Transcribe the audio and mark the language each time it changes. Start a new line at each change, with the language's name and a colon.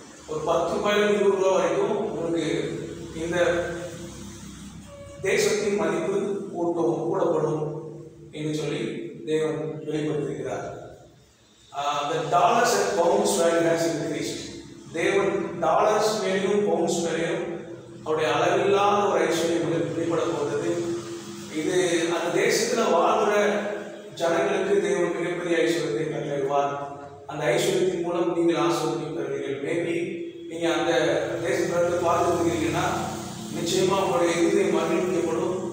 Tamil: ஒரு 10 ரூபாயிலிருந்து 20 ரூபாய் வரைக்கும் உங்களுக்கு இந்த தேசத்தின் மதிப்பு கூடப்படும் என்று சொல்லி தேவன் வெளிப்படுத்தியிருக்கிறார்.
English: The dollars and pounds value has increased.
Tamil: தேவன் டாலர்ஸ் மேலேயும் பவுண்ட்ஸ் மேலேயும் அவருடைய அளவில்லாத ஒரு ஐஸ்வர்யம் வெளிப்பட போகிறது. இது அந்த தேசத்தில் வாழ்கிற ஜனங்களுக்கு தேவன் மிகப்பெரிய ஐஸ்வர்யத்தை கட்டளையிடுவார். அந்த ஐஸ்வர்யத்தின் மூலம் நீங்கள் ஆசீர்வதிக்கப்படுவீர்கள். மேபி நீங்கள் அந்த தேசத்திலிருந்து பார்த்துருக்கீங்கன்னா நிச்சயமாக உங்களுடைய இதயம் மகிழ்விக்கப்படும்.